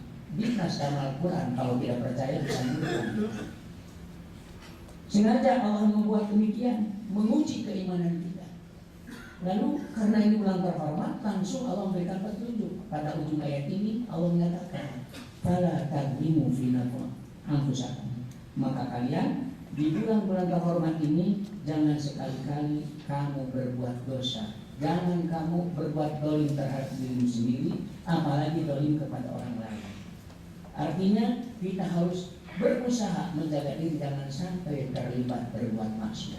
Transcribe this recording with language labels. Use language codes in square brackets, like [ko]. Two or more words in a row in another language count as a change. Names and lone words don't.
[id] Dinas dalam Al-Quran, kalau tidak percaya bisa menurut. Sengaja Allah membuat demikian, menguji keimanan kita. Lalu karena ini bulan terhormat, langsung Allah memberikan petunjuk. Pada ujung ayat ini Allah menyatakan, [ar] فلا تظلموا في أنفسكم. [id] Maka kalian di bulan-bulan terhormat ini jangan sekali-kali kamu berbuat dosa. Jangan kamu berbuat dolim terhadap dirimu sendiri, apalagi dolim kepada orang lain. Artinya kita harus berusaha menjaga diri jangan sampai terlibat berbuat maksiat.